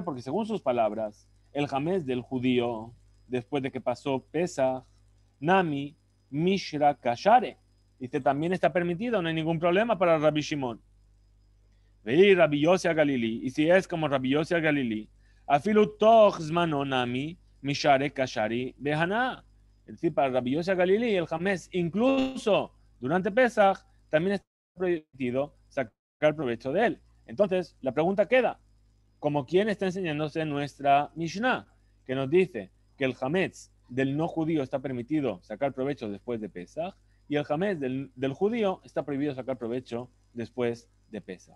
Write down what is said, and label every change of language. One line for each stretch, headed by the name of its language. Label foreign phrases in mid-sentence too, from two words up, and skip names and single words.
Spanish: Porque según sus palabras, el Hametz del judío, después de que pasó Pesach,
Aramaic: נמי, מישרא, קשרי,
Spanish: dice también está permitido, no hay ningún problema para Rabbi Shimon.
Aramaic: Ve Rabbi Yossi Galili,
Spanish: y si es como
Aramaic: Rabbi Yossi Galili, אפילו תוך זמנו נמי, מישרא קשרי בהנאה.
Spanish: Es decir, para Rabbi Yossi Galili, el Hametz, incluso durante Pesach, también está permitido sacar provecho de él. Entonces, la pregunta queda, ¿como quién está enseñándose nuestra Mishnah? Que nos dice que el Hametz del no judío está permitido sacar provecho después de Pesach, y el Hametz del judío está prohibido sacar provecho después de Pesach.